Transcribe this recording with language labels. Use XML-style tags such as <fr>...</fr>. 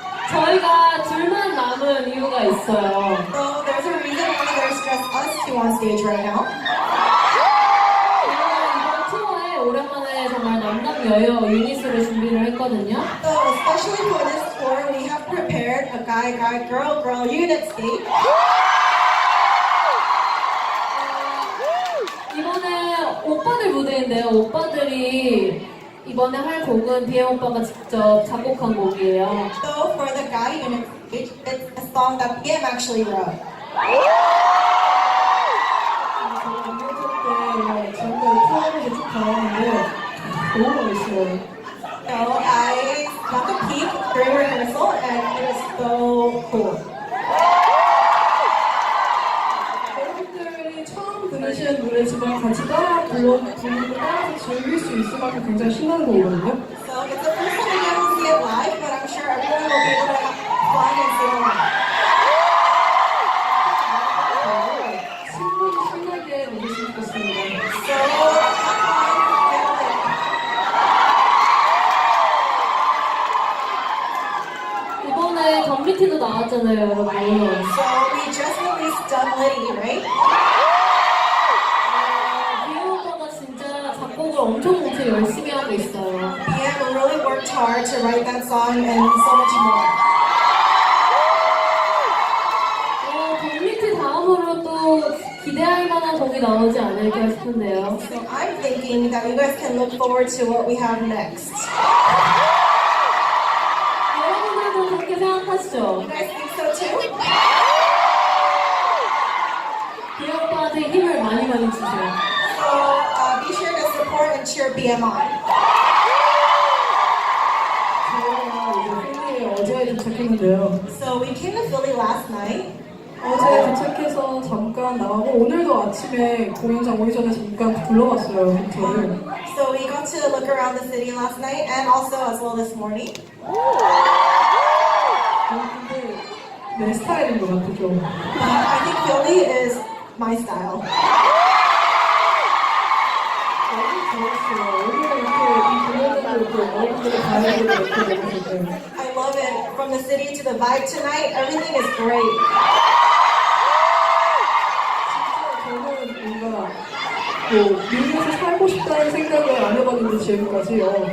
<ko>저희가 둘만 남은 이유가 있어요.</ko> <en>So there's a reason why there's just us two on stage right now.</en> <ko>이번 투어에 오랜만에 정말 남남여여 유닛으로 준비를 했거든요.</ko> <en>So especially for this tour, we have prepared a guy, girl unit stage.</en> <ko>이번에 오빠들 무대인데요. 오빠들이 이번에 할 곡은 BM 오빠가 직접 작곡한 곡이에요.</ko> <en>So for the guy unit stage, it's a song that BM actually wrote.</en> <ko>때 지금까지 투어를 쭉 가봤는데 너무 멋있어요.</ko> <en>So I got a peek during rehearsal and it was so cool.</en> <ko>여러분들이 처음 들으시는 노래지만 같이 부르고 따라서 즐길 수 있을 만큼 굉장히 신나는 곡이거든요.</ko> <en>So it's the first time I get to see it live, but I'm sure everyone will be able to have fun and sing along.</en> <ko>충분히 신나게 노래했으면 좋겠습니다.</ko> <en>So have fun, get lit.</en> <ko>이번에 덤리티도 나왔잖아요, 여러분.</ko> <en>So we just released Litty, right?</en> <ko>BM 오빠가 진짜 작곡을 엄청 열심히 하고 있어요.</ko> <en>BM really worked hard to write that song and so much more.</en> <ko>덤리티 다음으로 또 기대할 만한 곡이 나오지 않을까 싶은데요.</ko> <en>So I'm thinking that you guys can look forward to what we have next.</en> <ko>여러분들도 그렇게 생각하시죠?</ko> <en>You guys think so too?</en> <ko>BM 오빠한테 힘을 많이 주세요.</ko> <en>So be sure to support and cheer BM on.</en> <ko>저희가 이제 팬이 어제 도착했는데요.</ko> <en>So we came to Philly last night.</en> <ko>어제 도착해서 잠깐 나가고 오늘도 아침에 공연장 오기 전에 잠깐 둘러봤어요, 호텔을.</ko> <en>So we got to look around the city last night and also as well this morning.</en> <ko>근데 내 스타일인 것 같아, 좀.</ko> <en>I think Philly is my style.</en> <ko>너무 좋았어요. 오늘 이렇게 이 공연장을 이렇게 여러분들이 가는 걸 이렇게 보실 때.</ko> <en>I love it. From the city to the vibe tonight, everything is great.</en> <ko>저는 뭔가 미국에서 살고 싶다는 생각을 안 해봤는데 지금까지요.</ko>